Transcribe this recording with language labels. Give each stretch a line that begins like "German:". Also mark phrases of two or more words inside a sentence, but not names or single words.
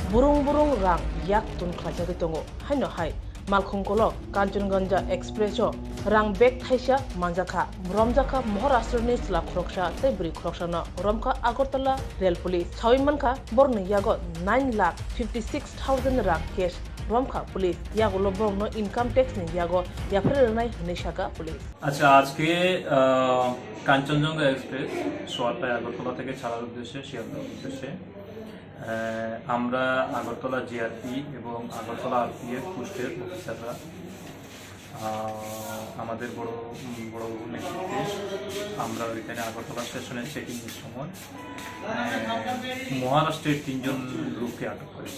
Kok Borok: burung rang yak tun khlajagui tongo haino hai Malkhungkolok Kanchenjunga Expresso rang bek thaisa manjaka romjaka Maharashtrani sla khoroksa tei bri khoroksana romka Agartala Rail Police Chawimmanka borni yago 9,56,000 rang cash romka police yago loborno
English: income tax
Kok Borok: ni yago yaphrenai hinishaka police
Bangla: আচ্ছা আজকে কাঞ্চনজঙ্ঘা এক্সপ্রেস সোয়াটায় আগরতলা থেকে ছাড়ার উদ্দেশ্যে শিয়ালদার উদ্দেশ্যে আমরা আগরতলা জিআরপি এবং আগরতলা আরপিএফ পোস্টের অফিসাররা আমাদের বড় নেতৃত্বে আমরা ওইখানে আগরতলা স্টেশনের চেকিংয়ের সময় মহারাষ্ট্রের 3 জন লোককে আটক করেছি।